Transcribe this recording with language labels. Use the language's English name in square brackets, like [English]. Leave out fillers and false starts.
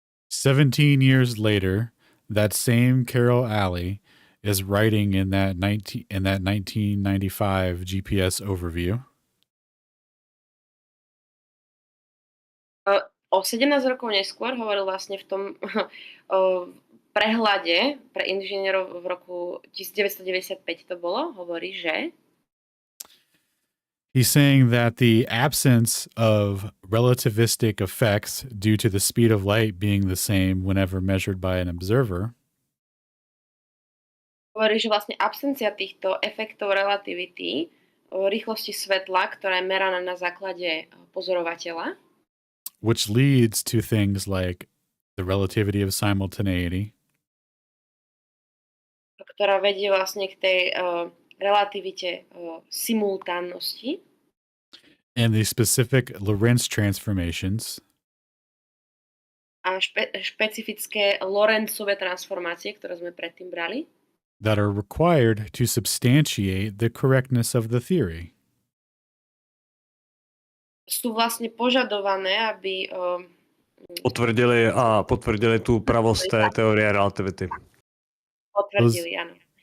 [English] 17 years later, that same Carol Alley is writing in that 1995 GPS overview. [Slovak] O 17 rokov neskôr hovoril vlastne v tom prehľade pre inžinierov v roku 1995 to bolo, hovorí, že [English] he's saying that the absence of relativistic effects due to the speed of light being the same whenever measured by an observer [Slovak] hovorí, že vlastne absencia týchto efektov relativity o rýchlosti svetla, ktorá je meraná na základe pozorovateľa, [English] which leads to things like the relativity of simultaneity, [Slovak] ktorá vedie vlastne k tej relativite simultánnosti [English] and the specific Lorentz transformations [Slovak] a špecifické Lorentzové transformácie, ktoré sme predtým brali, [English] that are required to substantiate the correctness of the theory. [Slovak] Sú vlastne požadované, aby [Czech] potvrdili tu pravost té teorie relativity. [Slovak] Potvrdili, áno.